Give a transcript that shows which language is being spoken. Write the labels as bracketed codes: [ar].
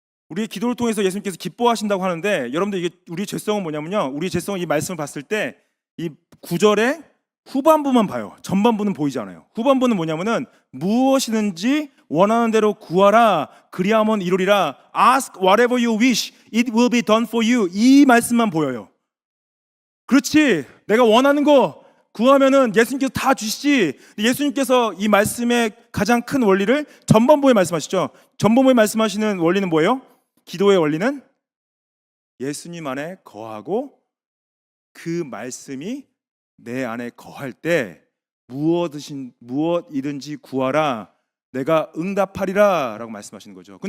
[ko] 우리의 기도를 통해서 예수님께서 기뻐하신다고 하는데, 여러분들 이게 우리의 죄성은 뭐냐면요, 우리의 죄성은 이 말씀을 봤을 때 이 9절의 후반부만 봐요. 전반부는 보이지 않아요. 후반부는 뭐냐면은 무엇이든지 원하는 대로 구하라 그리하면 이루리라. [en] Ask whatever you wish, it will be done for you. [ko] 이 말씀만 보여요. 그렇지, 내가 원하는 거 구하면은 예수님께서 다 주시지. 예수님께서 이 말씀의 가장 큰 원리를 전반부에 말씀하시죠. 전반부에 말씀하시는 원리는 뭐예요? 기도의 원리는 예수님 안에 거하고 그 말씀이 내 안에 거할 때 무엇이든지 구하라 내가 응답하리라 라고 말씀하시는 거죠.